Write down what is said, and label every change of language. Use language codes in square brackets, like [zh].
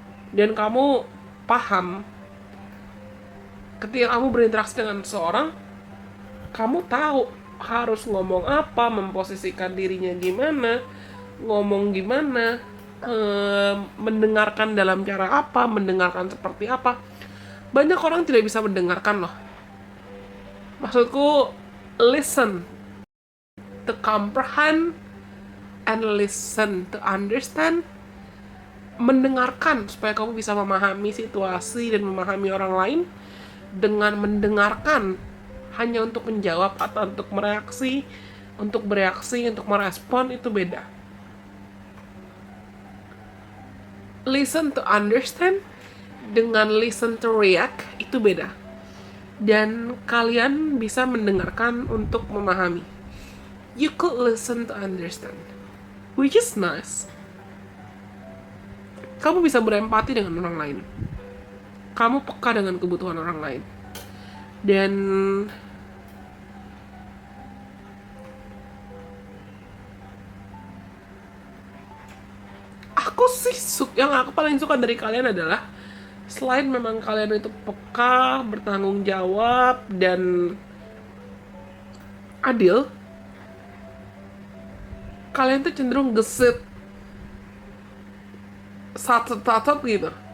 [id] Dan kamu paham ketika kamu berinteraksi dengan seseorang, kamu tahu harus ngomong apa, memposisikan dirinya gimana, ngomong gimana, mendengarkan dalam cara apa, mendengarkan seperti apa. Banyak orang tidak bisa mendengarkan loh. Maksudku, [en] listen to comprehend and listen to understand. [id] Mendengarkan supaya kamu bisa memahami situasi dan memahami orang lain. Dengan mendengarkan hanya untuk menjawab atau untuk bereaksi, untuk merespon, itu beda. [en] Listen to understand [id] dengan [en] listen to react [id] itu beda. Dan kalian bisa mendengarkan untuk memahami. [en] You could listen to understand, which is nice. [id] Kamu bisa berempati dengan orang lain. Kamu peka dengan kebutuhan orang lain. Dan aku sih yang aku paling suka dari kalian adalah selain memang kalian itu peka, bertanggung jawab, dan adil, kalian tuh cenderung gesit, sat-sat gitu.